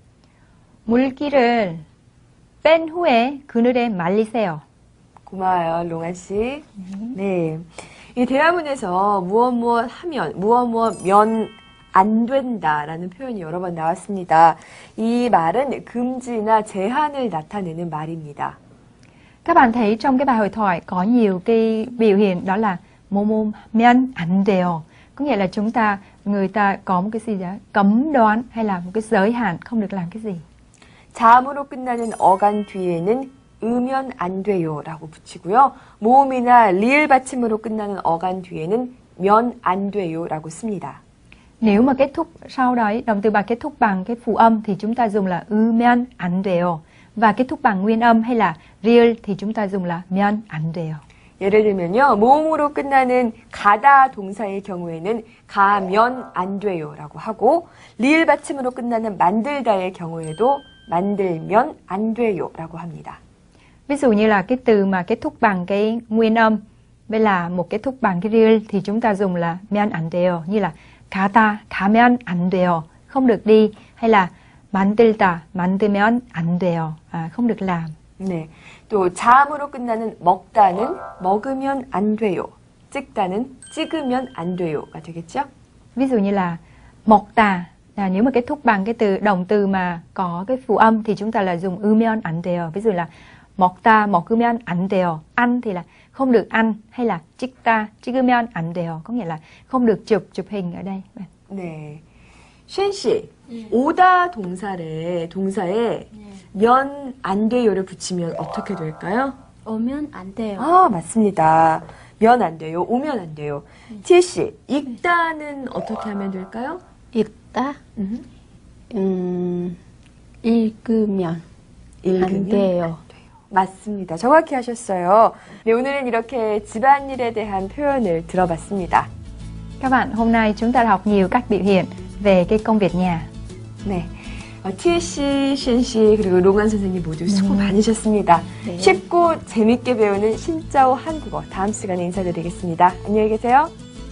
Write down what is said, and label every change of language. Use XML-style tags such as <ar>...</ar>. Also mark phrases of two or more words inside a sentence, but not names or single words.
<ko>물기를 뺀 후에 그늘에 말리세요. 고마워요, 롱한 씨. 네. 이 대화문에서 무엇 하면, 면 안 된다라는 표현이 여러 번 나왔습니다. 이 말은 금지나 제한을 나타내는 말입니다.</ko> <vi>Các bạn thấy trong cái bài hội thoại có nhiều cái biểu hiện đó là</vi> <ko>면 안 돼요.</ko> <vi>Có nghĩa là người ta có một cái gì đó cấm đoán hay là một cái giới hạn không được làm cái gì.</vi> <ko>자음으로 끝나는 어간 뒤에는 으면 안 돼요라고 붙이고요. 모음이나 리을 받침으로 끝나는 어간 뒤에는 면 안 돼요라고 씁니다.</ko> <vi>Nếu mà kết thúc sau đấy, động từ bài kết thúc bằng cái phụ âm thì chúng ta dùng là</vi> <ko>으면 안 돼요.</ko> <vi>Và kết thúc bằng nguyên âm hay là 리을 thì chúng ta dùng là</vi> <ko>면 안 돼요. 예를 들면요. 모음으로 끝나는 가다 동사의 경우에는 가면 안 돼요라고 하고 리을 받침으로 끝나는 만들다의 경우에도 만들면 안 돼요라고 합니다.</ko> <vi>Ví dụ như là cái từ mà kết thúc bằng cái nguyên âm với là một kết thúc bằng cái 리을 thì chúng ta dùng là</vi> <ko>면 안 돼요.</ko> <vi>Như là</vi> <ko>가면 안 돼요.</ko> <vi>Không được đi. Hay là</vi> <ko>만들면 안 돼요.</ko> <vi>không được làm.</vi> <ko>네. 또 자음으로 끝나는 먹다는 먹으면 안 돼요. 찍다는 찍으면 안 돼요가 되겠죠?</ko> <vi>Ví dụ như là 먹다. Nếu mà kết thúc bằng cái động từ mà có cái phụ âm thì chúng ta là dùng</vi> <ko>으면 안 돼요.</ko> <vi>Ví dụ là</vi> <ko>먹다, 먹으면 안 돼요.</ko> <vi>Ăn thì là không được ăn. Hay là</vi> <ko>찍다, 찍으면 안 돼요.</ko> <vi>Có nghĩa là không được chụp hình ở đây.</vi> <ko>네. 쉔 씨, 오다 동사에 면 안 돼요를 붙이면 어떻게 될까요? 오면 안 돼요. 아, 맞습니다. 면 안 돼요. 오면 안 돼요. 티에 씨, 읽다는 어떻게 하면 될까요? 읽다? 읽으면 안 돼요. 맞습니다. 정확히 하셨어요. 네, 오늘은 이렇게 집안일에 대한 표현을 들어봤습니다.</ko> <vi>Các bạn, hôm nay chúng ta học nhiều cách biểu hiện về cái công việc nhà.</vi> <ko>네. 티에 씨, 쉔 씨, 그리고 롱한 선생님 모두 수고 많으셨습니다. 네. 쉽고 재밌게 배우는 신짜오 한국어 다음 시간에 인사드리겠습니다. 안녕히 계세요.</ko>